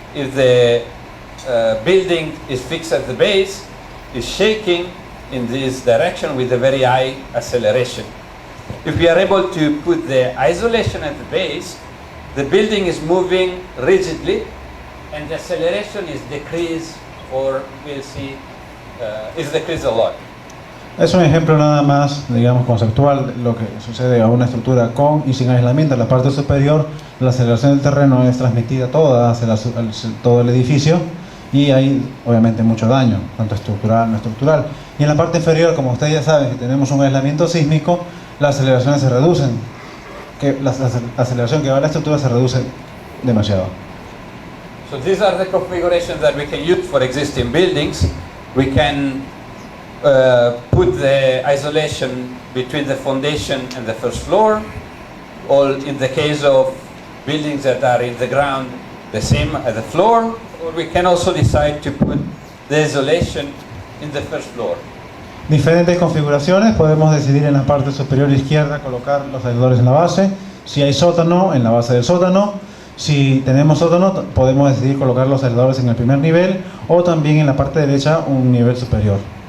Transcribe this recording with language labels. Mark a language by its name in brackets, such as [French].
[English] If the building is fixed at the base, is shaking in this direction with a very high acceleration. If we are able to put the isolation at the base, the building is moving rigidly and the acceleration is decreased, or we'll see is decreased a lot. [Spanish] Es un ejemplo nada más, digamos, conceptual de lo que sucede a una estructura con y sin aislamiento. En la parte superior, la aceleración del terreno es transmitida toda hacia todo el edificio y hay obviamente mucho daño, tanto estructural no estructural. Y en la parte inferior, como ustedes ya saben, que tenemos un aislamiento sísmico, las aceleraciones se reducen. La aceleración que va a la estructura se reduce demasiado. [English] So these are the configurations that we can use for existing buildings. We can put the isolation between the foundation and the first floor, or in the case of buildings that are in the ground, the same as the floor, or we can also decide to put the isolation in the first floor. [Spanish] Diferentes configuraciones, podemos decidir en la parte superior izquierda colocar los aisladores en la base. Si hay sótano, en la base del sótano. Si tenemos sótano, podemos decidir colocar los aisladores en el primer nivel o también en la parte derecha un nivel superior.